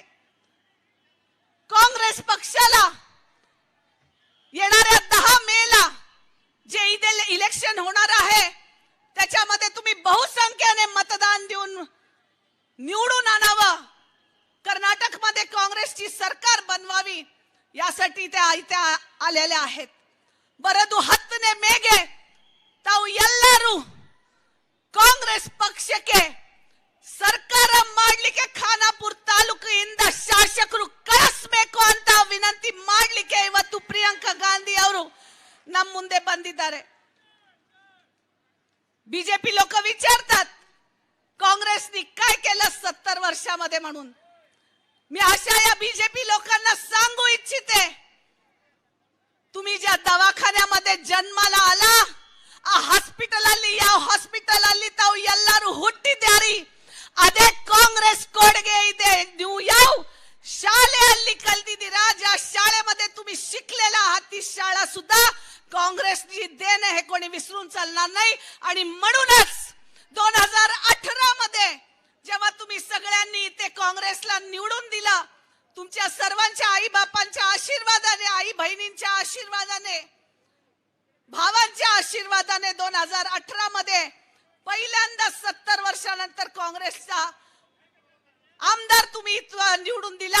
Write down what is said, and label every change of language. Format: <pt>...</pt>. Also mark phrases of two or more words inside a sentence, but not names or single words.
<mr>काँग्रेस पक्षाला येणाऱ्या 10 मेला जे इलेक्शन होणार आहे, त्याच्यामध्ये तुम्ही बहुसंख्येने मतदान देऊन निवडून आणावं, कर्नाटकमध्ये काँग्रेसची सरकार बनवावी, यासाठी त्या इथे आलेल्या आहेत.</mr> <kn>बरं 10 ಮೇಗೆ ತಾವು ಎಲ್ಲರೂ ಕಾಂಗ್ರೆಸ್ ಪಕ್ಷಕ್ಕೆ ಸರ್ಕಾರ ಮಾಡಲಿಕ್ಕೆ ಖಾನಾಪುರ ತಾಲೂಕಿನಿಂದ ಶಾಸಕರು ಕಳಿಸಬೇಕು ಅಂತ ವಿನಂತಿ ಮಾಡಲಿಕ್ಕೆ ಇವತ್ತು ಪ್ರಿಯಾಂಕಾ ಗಾಂधी ಅವರು ನಮ್ಮ ಮುಂದೆ ಬಂದಿದ್ದಾರೆ.</kn> <mr>बीजेपी लोक विचारतात काँग्रेसनी काय केलं 70 वर्षामध्ये म्हणून. मी अशा या बीजेपी लोकांना सांगू इच्छिते, तुम्ही ज्या दवाखान्यामध्ये जन्माला आला,</mr> <kn>ಆ ಹಾಸ್ಪಿಟಲ್ ಅಲ್ಲಿ ಯಾವ ಹಾಸ್ಪಿಟಲ್ ಅಲ್ಲಿ ತಾವು ಎಲ್ಲರೂ ಹುಟ್ಟಿದ್ದಾರೆ, ಅದೇ ಕಾಂಗ್ರೆಸ್ ಕೊಡುಗೆ ಇದೆ. ನೀವು ಯಾವ ಶಾಲೆಯಲ್ಲಿ ಕಲಿತಿದ್ದೀರಾ,</kn> <mr>ज्या शाळेमध्ये तुम्ही शिकलेला आहात, ती शाळा सुद्धा काँग्रेसची देण हे कोणी विसरून चालणार नाही. आणि म्हणूनच 2018 मध्ये जेव्हा तुम्ही सगळ्यांनी ते काँग्रेसला निवडून दिला, तुमच्या सर्वांच्या आई बापांच्या आशीर्वादाने, आई बहिणींच्या आशीर्वादाने, भावांच्या आशीर्वादाने 2018 मध्ये पहिल्यांदा 70 वर्षानंतर काँग्रेसचा आमदार तुम्ही निवडून दिला.</mr>